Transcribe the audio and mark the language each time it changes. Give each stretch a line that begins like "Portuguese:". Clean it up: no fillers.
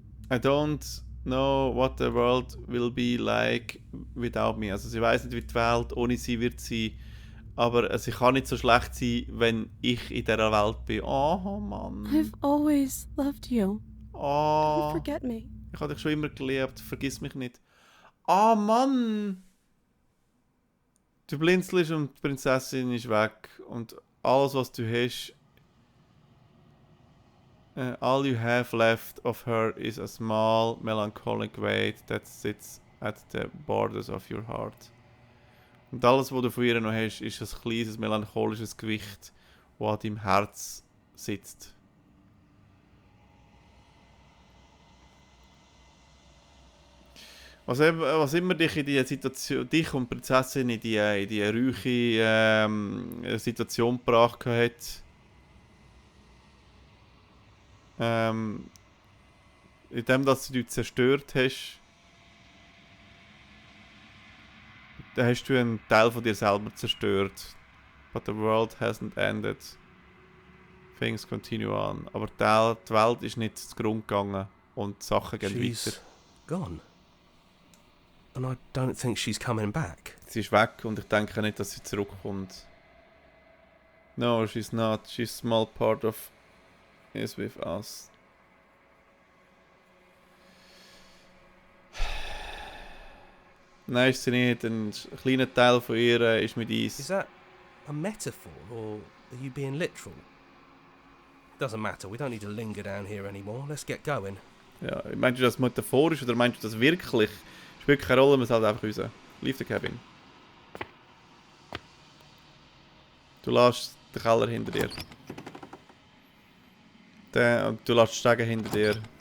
English: I don't know what the world will be like without me.
German: Also sie weiß nicht, wie die Welt ohne sie wird sein. Aber sie kann nicht so schlecht sein, wenn ich in dieser Welt bin. Oh Mann.
English: I've always loved you. Oh. Don't forget me.
German: Ich habe dich schon immer geliebt. Vergiss mich nicht. Oh Mann. Du blinzelst und die Prinzessin ist weg. Und alles, was du hast...
English: all you have left of her is a small, melancholic weight that sits at the borders of your heart.
German: Und alles, was du von ihr noch hast, ist ein kleines, melancholisches Gewicht, das an deinem Herz sitzt. Was immer dich in die Situation, dich und die Prinzessin in die ruhige Situation gebracht hat, indem dass du dich zerstört hast, dann hast du einen Teil von dir selber zerstört.
English: But the world hasn't ended. Things continue on.
German: Aber die Welt ist nicht zugrunde gegangen und die Sachen gehen
English: She's
German: weiter.
English: gone. And I don't think she's coming back.
German: Sie ist weg und ich denke nicht, dass sie zurückkommt.
English: No, she's not. She's a small part of is with us.
German: Nein, ist sie nicht. Ein kleiner Teil von ihr ist mit uns.
English: Is that a metaphor or are you being literal? Doesn't matter, we don't need to linger down here anymore. Let's get going.
German: Ja, meinst du das metaphorisch oder meinst du das wirklich? Spielt keine Rolle, wir sind halt einfach raus.
English: Leave the cabin.
German: Du lässt den Keller hinter dir. Du lässt die Stege hinter dir.